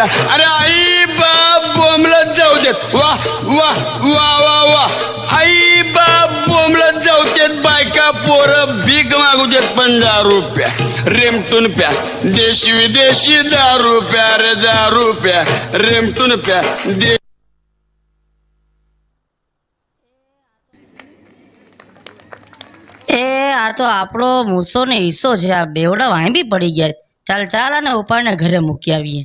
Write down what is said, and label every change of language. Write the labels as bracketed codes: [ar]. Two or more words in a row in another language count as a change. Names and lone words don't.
[mr] अरे आई बाप बोंबलत जाऊ देत, वा वा वा वा वा। आई बाप बोंबलत जाऊ देत, बायका पोरं भीक मागू देत 15 रुपया, रेमटून प्या देशी विदेशी दारू प्या। अरे दारू प्या रेमटून प्या दे। [gu] એ આ તો આપણો મૂસો ને હિસ્સો છે, આ બેવડા વાંબી પડી ગયા। ચાલ ચાલ અને ઉપાડને ઘરે મૂકી આવીએ।